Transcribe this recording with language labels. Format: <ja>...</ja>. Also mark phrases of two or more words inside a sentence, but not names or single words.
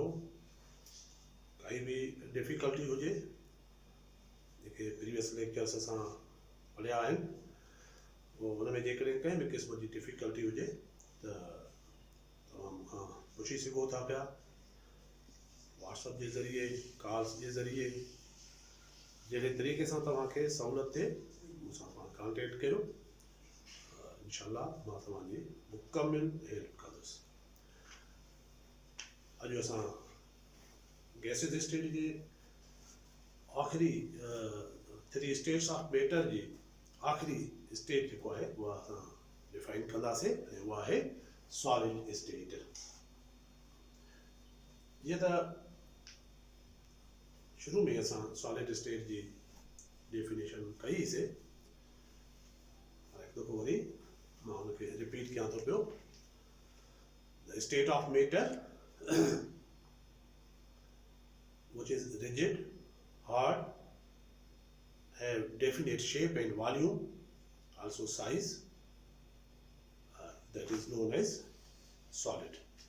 <sd>काई भी डिफ़िकल्टी हुजे, जेके</sd> <en>previous lectures</en> <sd>असां पढ़िया आहिनि, उहो हुन में जेकॾहिं कंहिं बि क़िस्म जी डिफ़िकल्टी हुजे त तव्हां मूंखां पुछी सघो था पिया, व्हाट्सअप जे ज़रिए, कॉल्स जे ज़रिए, जहिड़े तरीक़े सां तव्हांखे सहूलियत थिए मूंसां पाण कॉन्टेक्ट कयो।</sd> <ar>إن شاء الله</ar> <sd>मां तव्हांजी मुकमिल हेल्प कंदुसि। अॼु असां</sd> <en>gases state</en> <sd>जे आख़िरी 3</sd> <en>states of matter</en> <sd>जी आख़िरी स्टेट जेको आहे उहा असां डिफाइन कंदासीं ऐं उहा आहे</sd> <en>solid state.</en> <sd>जीअं त शुरू में असां</sd> <en>solid state</en> <sd>जी डेफिनेशन कईसीं, हिकु दफ़ो वरी मां हुनखे रिपीट कयां थो पियो।</sd> <en>the state of matter which is rigid, hard, have definite shape and volume, also size, that is known as solid.</en>